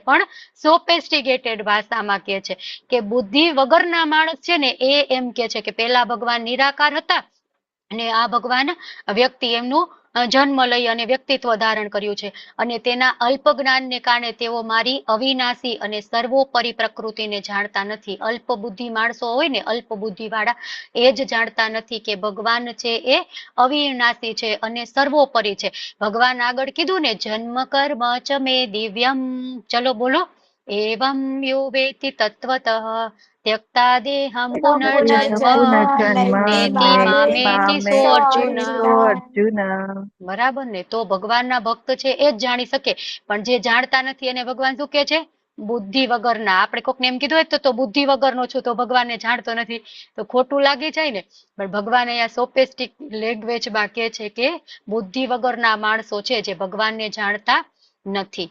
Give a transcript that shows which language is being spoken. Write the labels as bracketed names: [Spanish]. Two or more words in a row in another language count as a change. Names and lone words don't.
[Gujarati] પણ સોફિસ્ટિકેટેડ ભાષામાં કે છે કે બુદ્ધિ વગરના માણસ છે ને એ એમ કે છે કે પેલા ભગવાન નિરાકાર હતા અને આ ભગવાન વ્યક્તિ એમનું જન્મ લઈ અને વ્યક્તિત્વ ધારણ કર્યું છે અને તેના અલ્પ જ્ઞાનને કારણે તેઓ મારી અવિનાશી અને સર્વોપરી પ્રકૃતિને જાણતા નથી. અલ્પ બુદ્ધિ માણસો હોય ને, અલ્પ બુદ્ધિ વાળા, એ જ જાણતા નથી કે ભગવાન છે એ અવિનાશી છે અને સર્વોપરી છે. ભગવાન આગળ કીધું ને, [Sanskrit] जन्म कर्म च मे दिव्यम, [Gujarati] ચલો બોલો, [Sanskrit] एवम यो वेति तत्वतः त्यक्ता देहं पुनर्जन्म नेति मामेति सो अर्जुन. [Gujarati] બરાબર ને? તો ભગવાનના ભક્ત છે એ જ જાણી શકે, પણ જે જાણતા નથી એને ભગવાન શું કે છે? બુદ્ધિ વગરના. આપણે કોકને એમ કીધું હોય તો બુદ્ધિ વગરનો છું, તો ભગવાનને જાણતો નથી, તો ખોટું લાગી જાય ને. પણ ભગવાન અહીંયા [English] sophistic language [Gujarati] કે છે કે બુદ્ધિ વગરના માણસો છે જે ભગવાનને જાણતા નથી.